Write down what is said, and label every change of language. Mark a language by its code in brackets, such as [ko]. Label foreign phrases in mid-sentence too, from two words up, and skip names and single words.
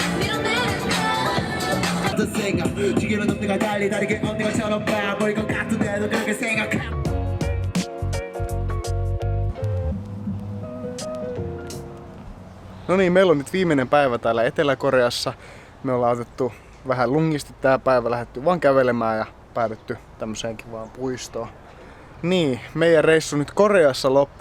[ko] 어떤 생각 지금은 언니가 달리 다르게 언니가 처럼 바보일 것 같은데도 그렇게 생각해. [fi] No niin, meillä on nyt viimeinen päivä täällä Etelä-Koreassa. Me ollaan otettu vähän lungisti tää päivä, lähdetty vaan kävelemään ja päädytty tämmöiseen kivaan puistoon. Niin, meidän reissu nyt Koreassa loppuu.